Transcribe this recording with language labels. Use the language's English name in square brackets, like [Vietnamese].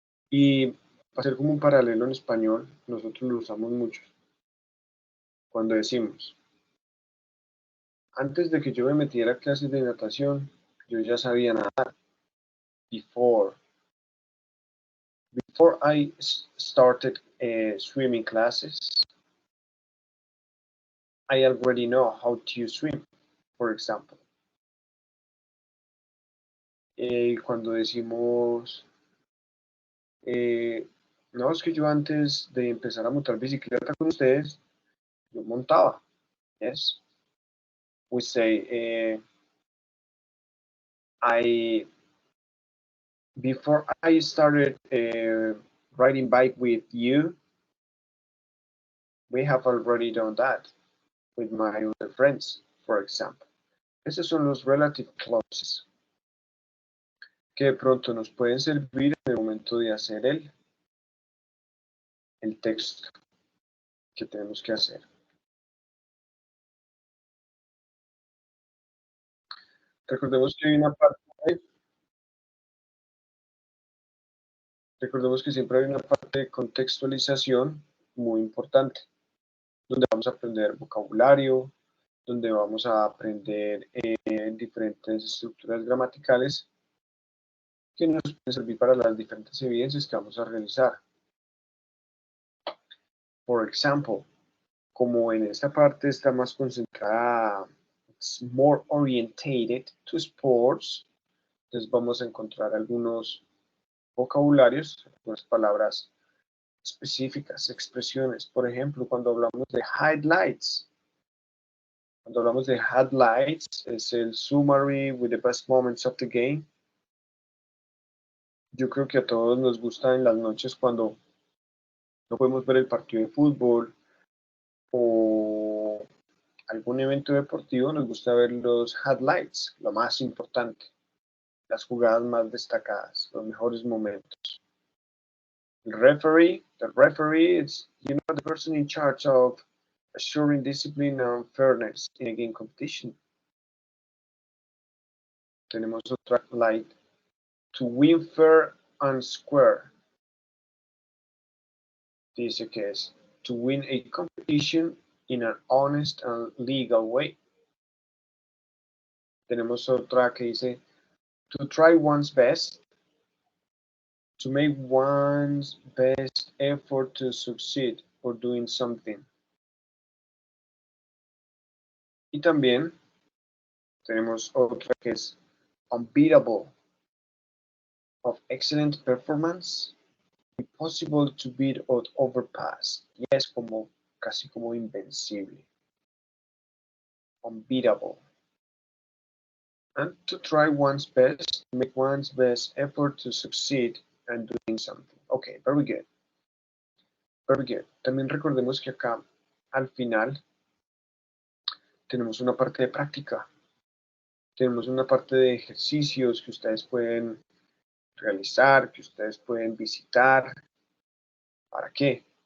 [Spanish] Y para hacer como un paralelo en español, nosotros lo usamos mucho. Cuando decimos, antes de que yo me metiera a clases de natación, yo ya sabía nadar. [English] Before I started swimming classes, I already know how to swim, for example. [Spanish] Cuando decimos, no, es que yo antes de empezar a montar bicicleta con ustedes, yo montaba, yes. [English] We say, before I started riding bike with you, we have already done that with my other friends, for example. [Spanish] Esos son los relative clauses que de pronto nos pueden servir en el momento de hacer el texto que tenemos que hacer. Recordemos que hay una parte, recordemos que siempre hay una parte de contextualización muy importante, donde vamos a aprender vocabulario, donde vamos a aprender diferentes estructuras gramaticales que nos pueden servir para las diferentes evidencias que vamos a realizar. Por ejemplo, como en esta parte está más concentrada [English] it's more orientated to sports. [Spanish] Entonces vamos a encontrar algunos vocabularios, algunas palabras específicas, expresiones. Por ejemplo, cuando hablamos de highlights. Cuando hablamos de highlights, es el [English] summary with the best moments of the game. [Spanish] Yo creo que a todos nos gusta en las noches cuando no podemos ver el partido de fútbol o algún evento deportivo, nos gusta ver los highlights, lo más importante, las jugadas más destacadas, los mejores momentos. [English] The referee is, the person in charge of assuring discipline and fairness in a game competition. [Spanish] Tenemos otra [English] light. To win fair and square. [Spanish] Dice que es [English] to win a competition in an honest and legal way. [Spanish] Tenemos otra que dice [English] to try one's best. To make one's best effort to succeed or doing something. [Spanish] Y también tenemos otra que es unbeatable. [English] Of excellent performance. Impossible to beat or overpass. [Spanish] Y es como casi como invencible. [English] Unbeatable. And to try one's best, make one's best effort to succeed and doing something. Okay, very good. Very good. [Spanish] También recordemos que acá al final tenemos una parte de práctica. Tenemos una parte de ejercicios que ustedes pueden realizar, que ustedes pueden visitar. ¿Para qué?